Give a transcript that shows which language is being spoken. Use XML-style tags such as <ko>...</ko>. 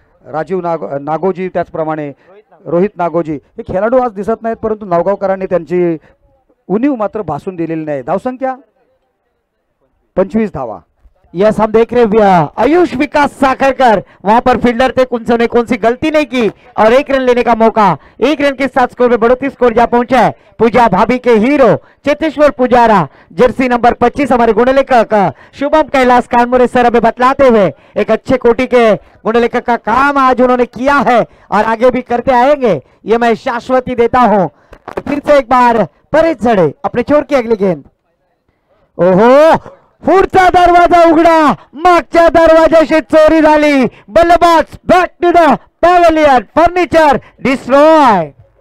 <mr>Rajiv Ngozi, त्याचप्रमाणे Rohit Ngozi हे खेळाडू आज दिसत नाहीत, परंतु नवगावकरांनी त्यांची उणीव मात्र भासून दिलेली नाही. धावसंख्या 25 धावा.</mr> <hi>यस, हम देख रहे हैं आयुष विकास साखरकर, वहां पर फील्डर थे, उन्होंने कौन सी गलती नहीं की और 1 रन लेने का मौका. 1 रन के साथ स्कोर में बढ़ोतरी, स्कोर जा पहुंचा है पूजा भाभी के hero Cheteshwar Pujara, Jersey number 25 हमारे गुणलेखक शुभम कैलाश कानमुरे सर हमें बतलाते हुए एक अच्छे कोटि के गुणलेखक का काम आज उन्होंने किया है और आगे भी करते आएंगे, ये मैं शाश्वती देता हूं. फिर से एक बार परेश झड़े अपने छोर की अगली गेंद.</hi> <mr>ओहो, पुढचा दरवाजा उघडा, मागच्या दरवाजाशी चोरी झाली.</mr> <en>बल्लेबाज back to the pavilion, furniture destroy.</en>